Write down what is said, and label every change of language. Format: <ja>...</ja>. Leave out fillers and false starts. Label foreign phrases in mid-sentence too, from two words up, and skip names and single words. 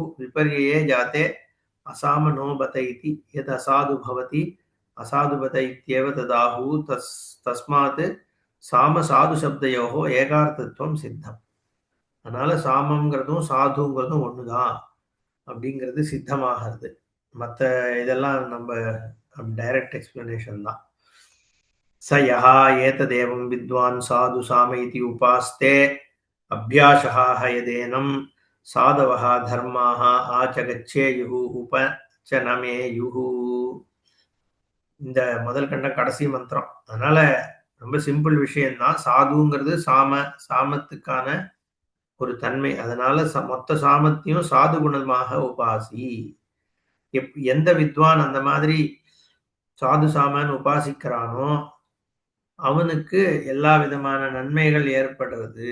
<sa>विपर्ये जाते असाम नो बत इति यत् असाधु भवति असाधु बत इत्येव तदाहु. तस्मात् साम साधु शब्दयोः एकार्थत्वं सिद्धम्.</sa> <ta>அதனால சாமம்ங்கிறதும் சாதுங்கிறதும் ஒண்ணுதான் அப்படிங்கிறது சித்தமாகிறது. மத்த இதெல்லாம் நம்ம</ta> <en>direct explanation</en> <ta>தான்.</ta> <sa>स यः एतदेवं विद्वान् साधु साम इति उपास्ते अभ्यासः हयदेनं साधवः धर्माः आचगच्छेयुः उपचनमेयुः.</sa> <ta>இந்த முதல் கண்ட கடைசி மந்திரம். அதனால ரொம்ப சிம்பிள் விஷயம்தான். சாதுங்கிறது சாமத்துக்கான ஒரு தன்மை. அதனால மொத்த சாமத்தையும் சாது குணமாக உபாசி. எந்த வித்வான் அந்த மாதிரி சாது சாமன் உபாசிக்கிறானோ அவனுக்கு எல்லா விதமான நன்மைகள் ஏற்படுறது.</ta>